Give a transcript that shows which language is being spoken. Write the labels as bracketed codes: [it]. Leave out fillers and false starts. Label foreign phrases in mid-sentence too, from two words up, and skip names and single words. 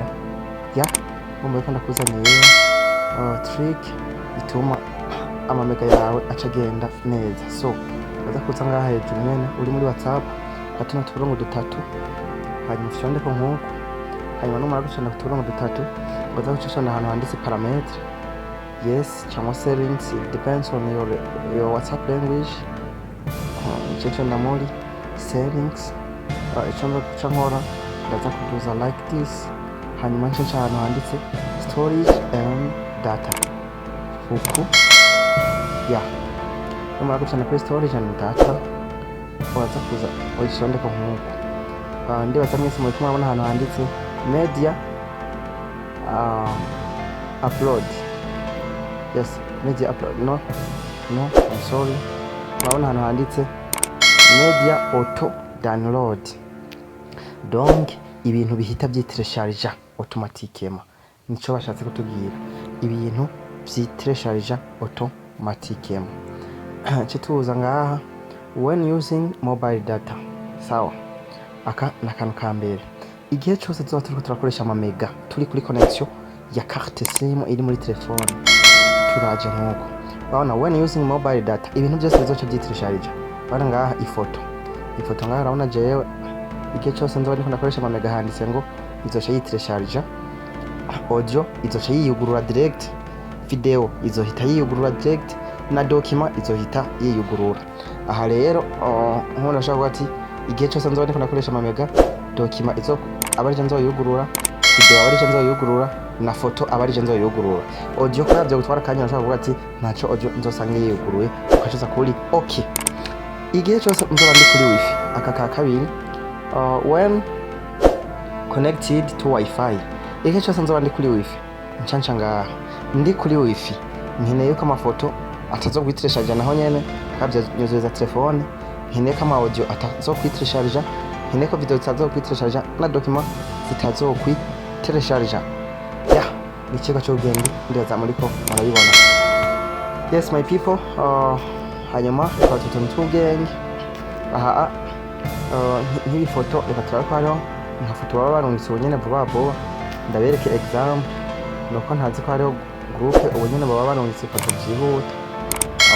[rn] Urumva ko ndakuzaniye trick ituma amamega yawe acagenda neza. So baza kuza ngaha hejuru nyene uri muri WhatsApp hatuna turongo dutatu, hanyuma ushonde ko nkuko, hanyuma numara gushonda turongo dutatu baza gushonda ahantu handitse parametre. [en] Yes, cyangwa settings, it depends on your WhatsApp language. [rn] Cyo ndamuri settings icyonda kucankora ndaza kuduza [en] like this, [rn] hanyuma nce ahantu handitse [en] storage and data [rn] uku numara gucana kuri [en] storage and data [rn] waza kuza uyishonde ko nkuko. Ndibaza mwese muri kumabona ahantu handitse [en] media upload. Yes, media upload. No, I'm sorry. [rn] Urabona ahantu handitse [en] media auto download, [rn] donc ibintu bihita byitirisharja automatiquement. Nico bashatse kutubwira, ibintu byitirisharja automatiquement. Chituza ngaha [en] when using mobile data. [rn] Sawa, aka nakantu kambere igihe cyose tuba turiko turakoresha amamega turi kuri connection ya [fr] carte SIM [rn] iri muri telefone turaje nkuko. Urabona [en] when using mobile data [rn] ibintu byose bizoca byitirisharja. Bana ngaha ifoto ngaha urabona jewe igihe cyose nzoba ndiko ndakoresha amamega handitse ngo izoca yitirisharja, audio izoca yiyugurura direct, video izohita yiyugurura direct, na document izohita yiyugurura. Aha rero nk'umuntu ashaka ati igihe cyose nzoba ndiko ndakoresha amamega document izo abarije nzoyugurura, video abarije nzoyugurura, na foto abarije nzoyugurura. Audio kwavyo gutwara kanya ashaka ati ntaco audio nzosanga yiyuguruye ukacuza kuri okay. Igihe cyose nzoba ndi kuri wifi aka ka kabiri [en] when connected to wifi. [rn] Igihe cyose nzoba ndi kuri wifi ncanca ngaha ndi kuri wifi nkeneye ko amafoto atazogwitirishaje naho nyene kabya nyuzuza telefone, nkeneye ko audio atazogwitirishaje, nkeneye ko video zitazogwitirishaje, na document zitazokwitirishaje. Ikigo cy'ubwenge ndaza muri ko murabibona. [en] Yes my people, [rn] hanyuma kwa tutuntu tw'ubwenge aha nk'iyi foto reka turakwaro nka foto baba barungitse ubunyene vuba vuba ndabereke example nuko ntazi ko hariho groupe ubunyene baba barungitse foto byihuta.